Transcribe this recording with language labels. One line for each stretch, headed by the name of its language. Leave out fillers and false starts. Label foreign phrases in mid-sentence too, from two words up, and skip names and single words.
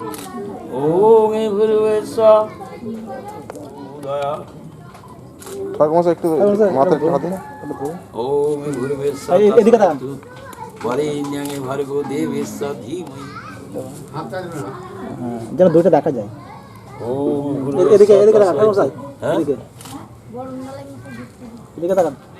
Sanskrit: ওম ভূর্ভুবস্সুঃ
Bangla: ঠাকুমা একটু মাথা একটু হাতে
Sanskrit: ওম ভূর্ভুবস্সুঃ
Bangla: এদিকে তাকান
Sanskrit: वरेण्यं भर्गो देवस्य धीमहि
Bangla: যেন দুইটা দেখা যায়।
Sanskrit: ওম
Bangla: এদিকে এদিকে তাকান ঠাকুমা এদিকে এদিকে তাকান।